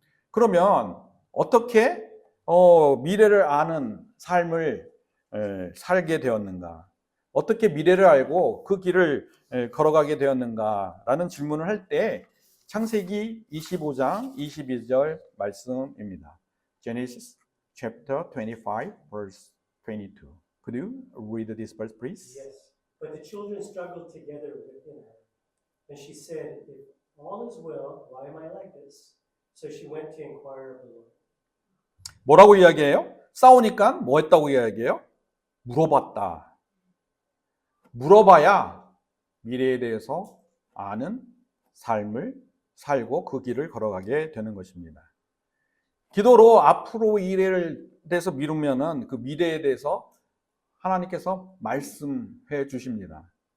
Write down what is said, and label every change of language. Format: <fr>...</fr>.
<ko>그러면 어떻게 미래를 아는 삶을 살게 되었는가? 어떻게 미래를 알고 그 길을 걸어가게 되었는가라는 질문을 할 때 창세기 25장 22절 말씀입니다.</ko> <en>Genesis chapter 25 verse 22. Could you read this verse please? Yes. But the children struggled together within her. And she said, if all is well, why am I like this? So she went to inquire of the Lord.</en> <ko>뭐라고 이야기해요? 싸우니까 뭐 했다고 이야기해요? 물어봤다. 물어봐야 미래에 대해서 아는 삶을 살고 그 길을 걸어가게 되는 것입니다. 기도로 앞으로 미래를 대해서 미루면은 그 미래에 대해서 하나님께서 말씀해 주십니다.</ko>